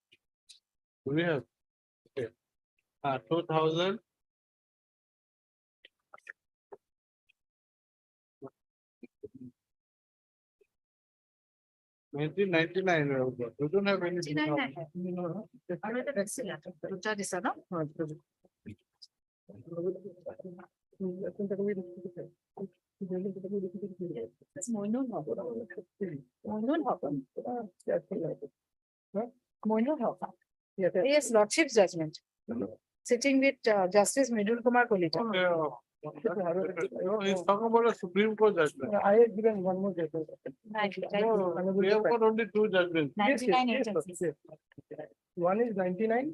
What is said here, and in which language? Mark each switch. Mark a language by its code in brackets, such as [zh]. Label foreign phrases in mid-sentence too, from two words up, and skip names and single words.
[en] Do we have? Okay. 2000. Nineteen 99, we don't have any. 99. No, just- [as] আৰু এটা দিছিলা, দুটা দিছা ন? [en] no, it was- মইনুল হক। মইনুল হক। মইনুল হক। Yes, yes. Yes, Lordship's judgment. Sitting with Justice Mridul Kumar Kolita. Okay, no, he's talking about a Supreme Court judgment. I had given one more judgment. No, we have got only two judgments. Yes, yes, 99 yes, agencies. yes. One is 99.